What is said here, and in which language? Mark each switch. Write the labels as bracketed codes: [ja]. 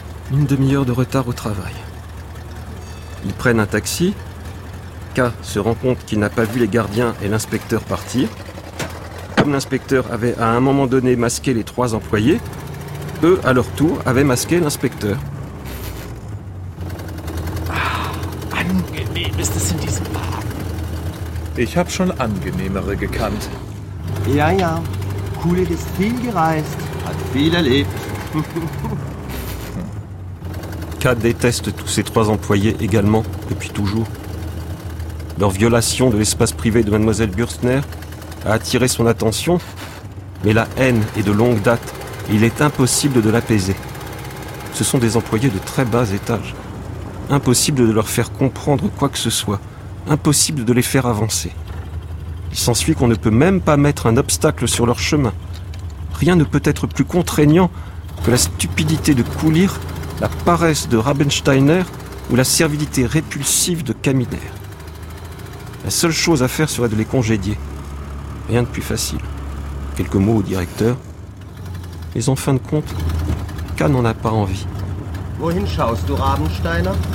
[fr] Une demi-heure de retard au travail. Ils prennent un taxi. K se rend compte qu'il n'a pas vu les gardiens et l'inspecteur partir. Comme l'inspecteur avait à un moment donné masqué les trois employés, eux, à leur tour, avaient masqué l'inspecteur. [de] Ah, angenehm ist es in diesem Park. Ich habe schon angenehmere gekannt. Ja, ja, Kulig ist viel gereist, hat viel erlebt. [fr] K déteste tous ces trois employés également, depuis toujours. Leur violation de l'espace privé de Mademoiselle Bürstner a attiré son attention, mais la haine est de longue date et il est impossible de l'apaiser. Ce sont des employés de très bas étage. Impossible de leur faire comprendre quoi que ce soit. Impossible de les faire avancer. Il s'ensuit qu'on ne peut même pas mettre un obstacle sur leur chemin. Rien ne peut être plus contraignant que la stupidité de Coulir, la paresse de Rabensteiner ou la servilité répulsive de Kaminer. La seule chose à faire serait de les congédier. Rien de plus facile. Quelques mots au directeur. Mais en fin de compte, K n'en a pas envie. [de] Wohin schaust du, Rabensteiner?